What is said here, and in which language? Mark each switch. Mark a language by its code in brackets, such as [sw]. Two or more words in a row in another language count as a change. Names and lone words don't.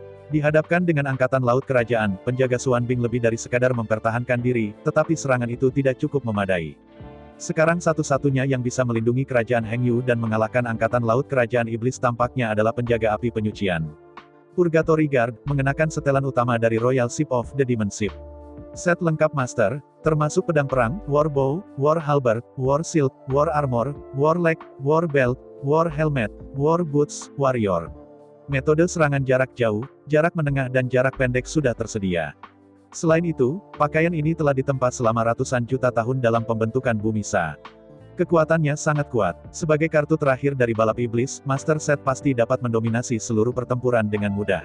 [id] Dihadapkan dengan angkatan laut kerajaan, penjaga Xuan Bing lebih dari sekadar mempertahankan diri, tetapi serangan itu tidak cukup memadai. Sekarang satu-satunya yang bisa melindungi kerajaan Hengyu dan mengalahkan angkatan laut kerajaan iblis tampaknya adalah penjaga api penyucian. [en] Purgatory Guard, [id] mengenakan setelan utama dari [en] Royal Ship of the Demon Ship. [id] Set lengkap master, termasuk pedang perang, [en] war bow, war halberd, war shield, war armor, war leg, war belt, war helmet, war boots, warrior. [id] Metode serangan jarak jauh, jarak menengah dan jarak pendek sudah tersedia. Selain itu, pakaian ini telah ditempa selama ratusan juta tahun dalam pembentukan bumi Sa. Kekuatannya sangat kuat. Sebagai kartu terakhir dari balap iblis, Master Set pasti dapat mendominasi seluruh pertempuran dengan mudah.